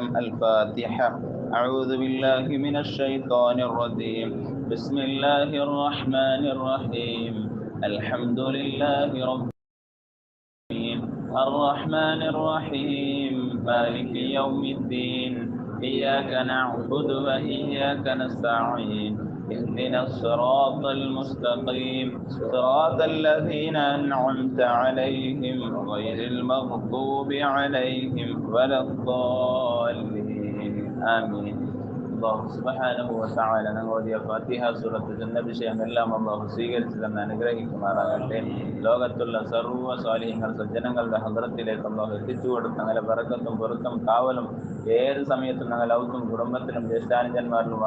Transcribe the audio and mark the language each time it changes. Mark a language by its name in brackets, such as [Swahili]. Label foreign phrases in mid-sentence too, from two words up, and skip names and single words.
[Arabic] الفاتحة. أعوذ بالله من الشيطان الرجيم. بسم الله الرحمن الرحيم. الحمد لله رب العالمين. الرحمن الرحيم. مالك يوم الدين. إياك نعبد وإياك نستعين. اهدنا الصراط المستقيم صراط الذين أنعمت عليهم غير المغضوب عليهم ولا الضالين. آمين. الله سبحانه وتعالى [Malayalam] ഓതിയ ഫാത്തിഹ സൂറത്തുൽ വിഷയം എല്ലാം അള്ളാഹു സ്വീകരിച്ചതെന്ന് അനുഗ്രഹിക്കുമാറാകട്ടെ. ലോകത്തുള്ള സർവ്വ സ്വാലിഹീങ്ങൾ സജ്ജനങ്ങളുടെ ഹദ്റത്തിലേക്ക് അള്ളാഹു എത്തിച്ചു കൊടുത്ത് അങ്ങനെ ബറക്കത്തും പൊറുത്തും കാവലും ഏത് സമയത്തും ഞങ്ങൾ ഔത്തും കുടുംബത്തിലും ജ്യേഷ്ഠാനുജന്മാരിലും